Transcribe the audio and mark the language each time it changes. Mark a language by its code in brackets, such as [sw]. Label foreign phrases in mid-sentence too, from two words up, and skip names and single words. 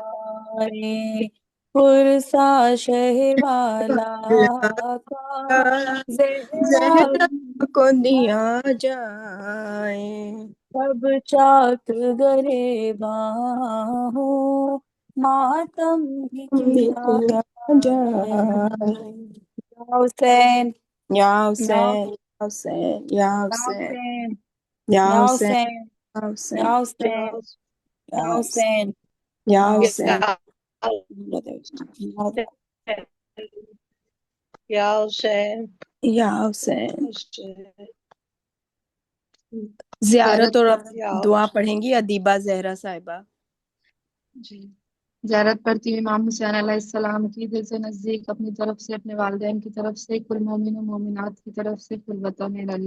[ur] جائے، پرسا شہ والا کا، زہرا زہرا کو دیا جائے سب چاک گریباں ہو، ماتم بھی کیا جائے، جائے یا حسین یا یا حسین یا حسین یا حسین حسین یا یا حسین حسین یا یا حسین حسین یا یا حسین حسین یا یا حسین یا حسین یا حسین حسین زیارت اور یا دعا پڑھیں گی ادیبہ زہرا صاحبہ. جی زیارت پڑھتی ہوئی امام حسین [ar] علیہ السلام [ur] کی دل سے نزدیک، اپنی طرف سے، اپنے والدین کی طرف سے، کل مومن و مومنات کی طرف سے، کل وطن اللہ.